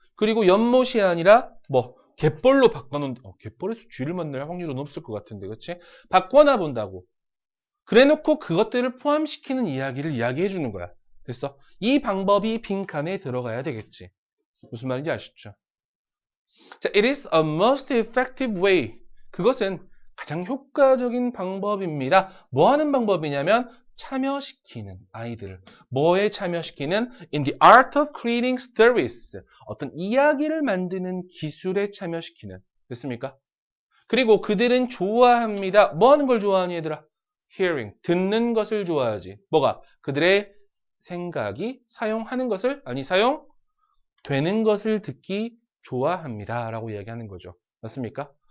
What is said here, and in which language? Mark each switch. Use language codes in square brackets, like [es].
[ko] 그리고 연못이 아니라 갯벌로 바꿔놓은. 갯벌에서 쥐를 만날 확률은 없을 것 같은데, 그렇지? 바꿔놔 본다고. 그래놓고 그것들을 포함시키는 이야기를 이야기해 주는 거야. 됐어? 이 방법이 빈칸에 들어가야 되겠지. 무슨 말인지 아시죠? [en] 자, it is a most effective way. [ko] 그것은 가장 효과적인 방법입니다. 뭐 하는 방법이냐면 참여시키는 아이들을. 뭐에 참여시키는? [en] In the art of creating stories. [ko] 어떤 이야기를 만드는 기술에 참여시키는. 됐습니까? 그리고 그들은 좋아합니다. 뭐 하는 걸 좋아하니 얘들아? Hearing. 듣는 것을 좋아하지. 뭐가? 그들의 생각이 사용하는 것을, 사용되는 것을 듣기 좋아합니다. 라고 이야기하는 거죠. 맞습니까?